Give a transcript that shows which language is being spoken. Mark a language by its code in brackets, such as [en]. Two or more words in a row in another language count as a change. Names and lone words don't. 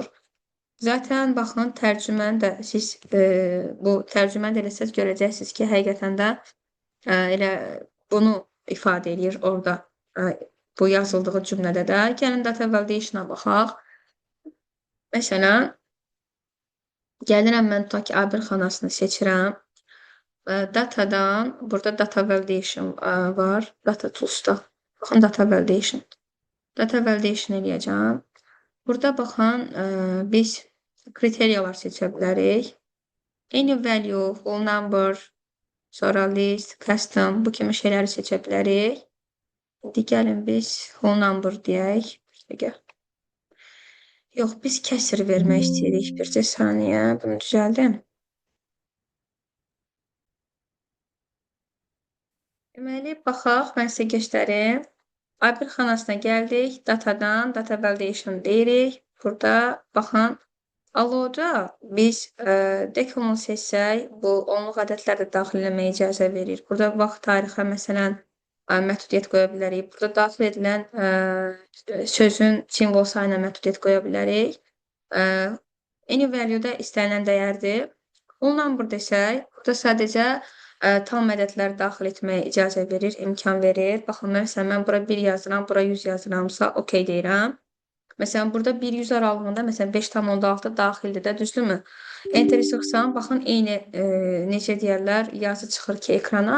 [az] Zaten baxın, tərcüməni də siz bu tərcüməni də eləsəz görəcəksiniz ki, həqiqətən də elə bunu ifadə edir orada bu yazıldığı cümlədə də. Gəlin [en] data validation- [az] a baxaq. Məsələn, gəlirəm mən tutaq ki, A1 xanasını seçirəm. Datadan, burada [en] data validation [az] var. [en] Data tools'da. [az] Baxın, [en] data validation. Data validation eləyəcəm. [az] Burada baxın, biz kriteriyalar seçə bilərik. [en] Any value, whole number, [az] sonra list, custom, bu kimi şeyləri seçə bilərik. İndi gəlin biz [en] whole number [az] deyək. Yox, biz kəsir vermək istəyirik. Bircə saniyə, bunu düzəldim. Deməli, baxaq, mən sizə göstərim. A1 xanasına gəldik, datadan, [en] data validation [az] deyirik. Burada, baxın, aloda biz dekalonu seçsək, bu onluq ədədlər də daxil eləməyə icazə verir. Burada vaxt tarixə, məsələn, məhdudiyyət qoya bilərik. Burada daxil edilən sözün simvol sayına məhdudiyyət qoya bilərik. [en] Any value-da [az] istənilən dəyərdir. [en] Whole number [az] desək, burada sadəcə tam ədədlər daxil etməyə icazə verir, imkan verir. Baxın, məsələn, mən bura 1 yazıram, bura 100 yazıramsa, okey deyirəm. Məsələn, burada 1-100 aralığında, məsələn, 5,6 daxildir də, düzdürmü? Enter sıxsam, baxın, eyni, necə deyərlər, yazı çıxır ki, ekrana.